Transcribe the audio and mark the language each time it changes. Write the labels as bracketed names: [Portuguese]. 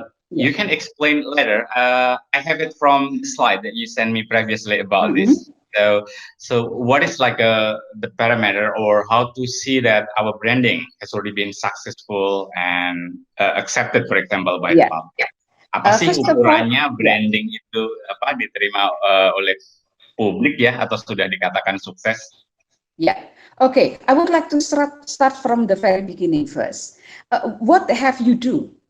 [English] You can explain later. I have it from the slide that you sent me previously about this. So what is like the parameter or how to see that our branding has already been successful and accepted, for example, by the public? [Indonesian] Apa sih ukurannya branding itu apa diterima oleh publik ya atau sudah dikatakan sukses? [English] Yeah. Okay. I would like to start from the very beginning first. What have you do?